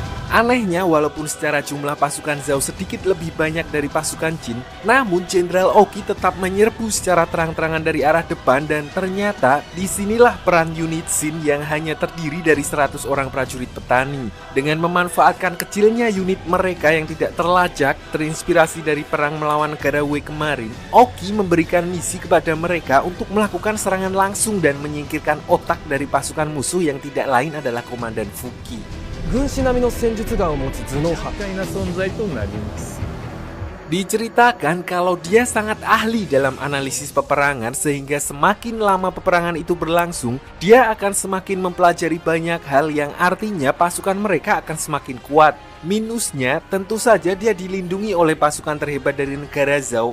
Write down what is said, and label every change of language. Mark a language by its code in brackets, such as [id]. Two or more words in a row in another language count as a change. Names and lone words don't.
[id] Anehnya, walaupun secara jumlah pasukan Zhao sedikit lebih banyak dari pasukan Jin, namun Jenderal Oki tetap menyerbu secara terang-terangan dari arah depan, dan ternyata disinilah peran unit Shin yang hanya terdiri dari 100 orang prajurit petani. Dengan memanfaatkan kecilnya unit mereka yang tidak terlacak, terinspirasi dari perang melawan negara Wei kemarin, Oki memberikan misi kepada mereka untuk melakukan serangan langsung dan menyingkirkan otak dari pasukan musuh yang tidak lain adalah Komandan Fuki. [ja] 軍師並みの戦術眼を持つ頭脳派不快な存在となります。 [id] Diceritakan kalau dia sangat ahli dalam analisis peperangan, sehingga semakin lama peperangan itu berlangsung, dia akan semakin mempelajari banyak hal yang artinya pasukan mereka akan semakin kuat. Minusnya, tentu saja dia dilindungi oleh pasukan terhebat dari negara Zhao.